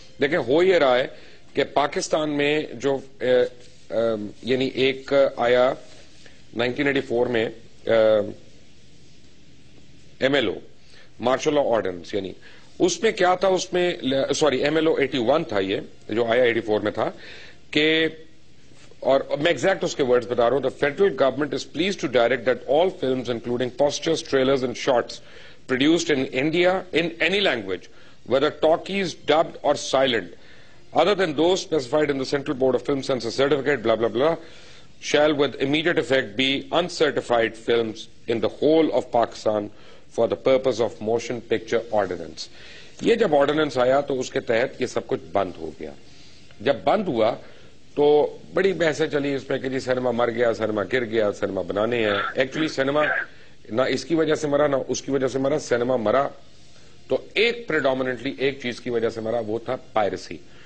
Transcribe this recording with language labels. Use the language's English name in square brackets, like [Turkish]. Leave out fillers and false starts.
[Urdu] دیکھیں, ہو یہ رہا ہے کہ پاکستان میں جو یعنی ایک آیا 1984 میں M L O, martial law ordinance, یعنی اس میں کیا تھا, اس میں سوری ایم ایل او 81 تھا, یہ جو آیا 84 میں تھا, کہ اور میں ایگزیکٹ اس کے ورڈز بتا رہا ہوں. [English] The federal government is pleased to direct that all films including posters, trailers and shorts produced in India in any language, whether talkies, dubbed or silent, other than those specified in the Central Board of Film Censor Certificate, blah blah blah, shall with immediate effect be uncertified films in the whole of Pakistan for the purpose of motion picture ordinance. [Urdu] یہ جب ordinance آیا تو اس کے تحت یہ سب کچھ بند ہو گیا. جب بند ہوا تو بڑی بحثیں چلی اس پہ کہ جی سینما مر گیا, سینما گر گیا, سینما بنانے ہیں. ایکچولی سینما نہ اس کی وجہ سے مرا نہ اس کی وجہ سے مرا, سینما مرا تو ایک پریڈومیننٹلی ایک چیز کی وجہ سے مرا, وہ تھا پائرسی.